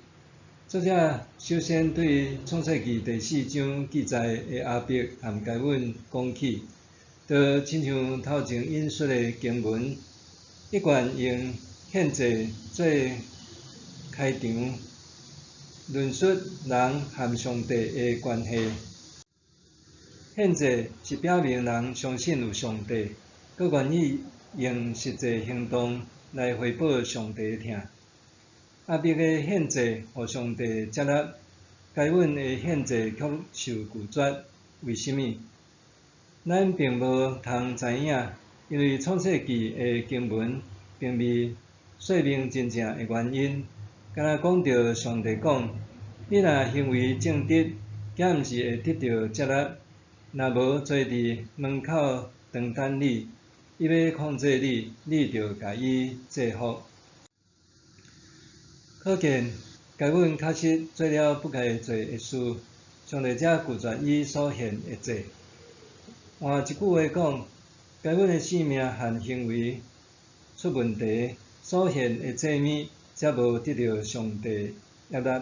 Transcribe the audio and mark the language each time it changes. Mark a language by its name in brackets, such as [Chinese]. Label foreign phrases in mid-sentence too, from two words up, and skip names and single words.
[Min Nan Chinese] 作者首先对创世纪第4章记载的阿伯和该阮讲起，就亲像头前引述的经文，一贯用献祭做开场，论述人和上帝的关系。献祭是表明人相信有上帝，佮愿意用实际行动来回报上帝的疼。阿伯的献祭予上帝接纳，该阮的献祭却受拒绝，为甚物？咱并无通知影，因为创世纪的经文并未说明真正的原因，敢若讲到上帝讲：你若行为正直，敢毋是会得到接纳？若无坐伫门口长等你，伊要控制你，你着甲伊制服。可见，该阮确实做了不该做的事，上帝才拒绝伊所献的祭。换一句话讲，该阮的性命和行为出问题，所献的祭物才无得到上帝悦纳。